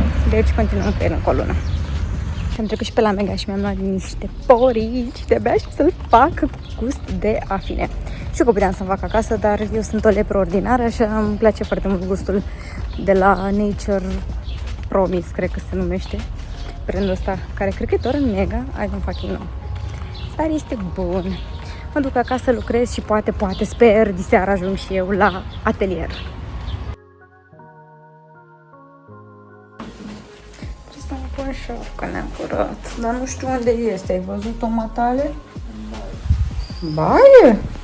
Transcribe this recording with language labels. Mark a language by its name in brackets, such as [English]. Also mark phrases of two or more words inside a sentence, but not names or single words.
[Romanian] Deci continuăm cu el încă o lună. Și am trecut și pe la Mega și mi-am luat niște porici. De-abia și să-l fac cu gust de afine. Știu că puteam să-mi fac acasă, dar eu sunt o lepră ordinară și îmi place foarte mult gustul de la Nature Promise, cred că se numește. Brandul ăsta, care cred că e doar în Mega, [English] I don't fucking know. [Romanian] Dar este bun. Mă duc acasă, lucrez și poate, sper, diseară ajung și eu la atelier. Ce să mă pun șapca neapărat, dar nu știu unde este. Ai văzut-o, matale? Baie?